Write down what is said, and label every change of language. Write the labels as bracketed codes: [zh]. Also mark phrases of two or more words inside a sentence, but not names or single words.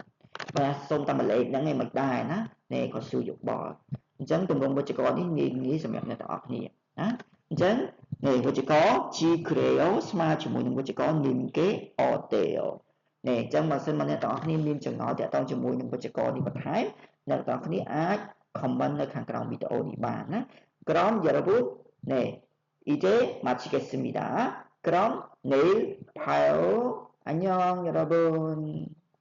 [km] បាទសុំតែមួយលេខហ្នឹងឯងមិនដែរណានេះគាត់សួរយោបល់អញ្ចឹងទម្រង់វចកនេះងាយសម្រាប់អ្នកទាំងអស់គ្នាណាអញ្ចឹងនេះវចកជីក្រេអូស្មើជាមួយនឹងវចកនិមកេអូតេអូនេះអញ្ចឹងបើសិនមកអ្នកទាំងអស់គ្នាមានចំណងទាក់ទងជាមួយនឹងវចកនេះបន្ថែមអ្នកទាំងអស់គ្នាអាច comment នៅខាងក្រោមវីដេអូនេះបានណា [ko] 그럼 여러분 네 이제 마치겠습니다. 그럼 내일 봐요. 안녕 여러분.